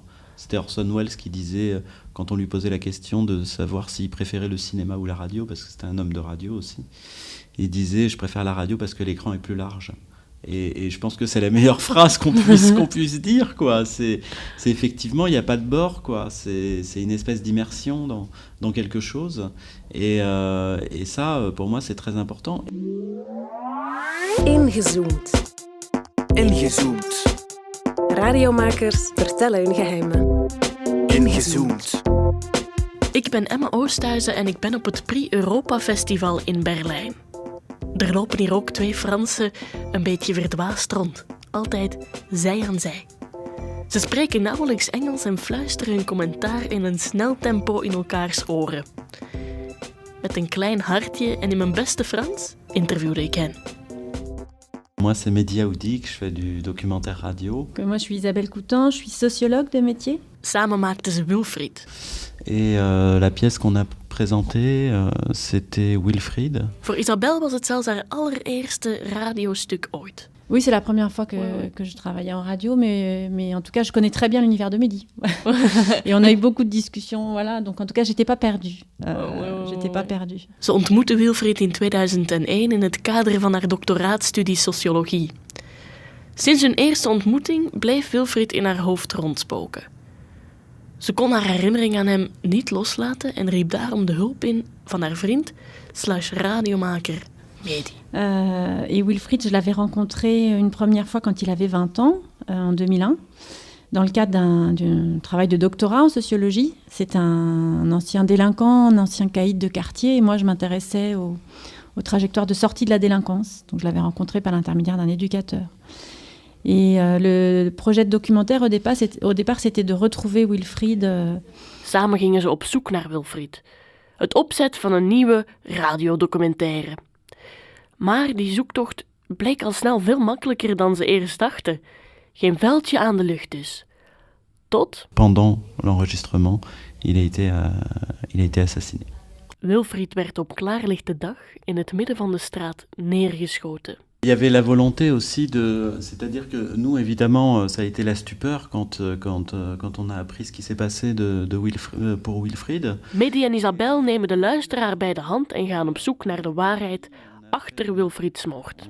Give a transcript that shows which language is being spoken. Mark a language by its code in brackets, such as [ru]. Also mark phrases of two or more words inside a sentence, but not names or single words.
[fr] C'était Orson Welles qui disait, quand on lui posait la question de savoir s'il préférait le cinéma ou la radio, parce que c'était un homme de radio aussi, il disait « Je préfère la radio parce que l'écran est plus large ». Et je pense que c'est la meilleure phrase qu'on puisse dire, quoi. C'est effectivement, il n'y a pas de bord, quoi. C'est une espèce d'immersion dans quelque chose. Et ça, pour moi, c'est très important. [nl] Ingezoomd. Ingezoomd. Radiomakers vertellen hun geheimen. Ingezoomd. Ik ben Emma Oosthuizen en ik ben op het Prix Europa Festival in Berlijn. Er lopen hier ook 2 Fransen een beetje verdwaasd rond. Altijd zij aan zij. Ze spreken nauwelijks Engels en fluisteren hun commentaar in een snel tempo in elkaars oren. Met een klein hartje en in mijn beste Frans interviewde ik hen. [fr] Moi, c'est Mehdi Aoudik, je fais du documentaire radio. Moi, je suis Isabelle Coutan, je suis sociologue de métier. [nl] Samen maakten ze Wilfried. [fr] Et la pièce qu'on a présentée, c'était Wilfried. [nl] Voor Isabelle was het zelfs haar allereerste radiostuk ooit. [fr] Oui, c'est la première fois que je travaillais en radio, mais en tout cas, je connais très bien l'univers de Mehdi. Et on a eu beaucoup de discussions, voilà. Donc en tout cas, j'étais pas perdue. J'étais pas perdue. [nl] Ze ontmoette Wilfried in 2001 in het kader van haar doctoraatstudie sociologie. Sinds hun eerste ontmoeting bleef Wilfried in haar hoofd rondspoken. Ze kon haar herinnering aan hem niet loslaten en riep daarom de hulp in van haar vriend / radiomaker Mehdi. [fr] Et Wilfried, je l'avais rencontré une première fois quand il avait 20 ans, en 2001, dans le cadre d'un travail de doctorat en sociologie. C'est un ancien délinquant, un ancien caïd de quartier, et moi je m'intéressais aux trajectoires de sortie de la délinquance. Donc je l'avais rencontré par l'intermédiaire d'un éducateur. Et le projet de documentaire, au départ, c'était de retrouver Wilfried. [nl] Samen gingen ze op zoek naar Wilfried. Het opzet van een nieuwe radiodocumentaire. Maar die zoektocht bleek al snel veel makkelijker dan ze eerst dachten. Geen veldje aan de lucht dus. Tot... [fr] Pendant l'enregistrement, il a été assassiné. [nl] Wilfried werd op klaarlichte dag in het midden van de straat neergeschoten. [fr] Il y avait la volonté aussi c'est-à-dire que nous, évidemment, ça a été la stupeur quand on a appris ce qui s'est passé pour Wilfried. [nl] Mehdi en Isabelle nemen de luisteraar bij de hand en gaan op zoek naar de waarheid achter Wilfrieds moord.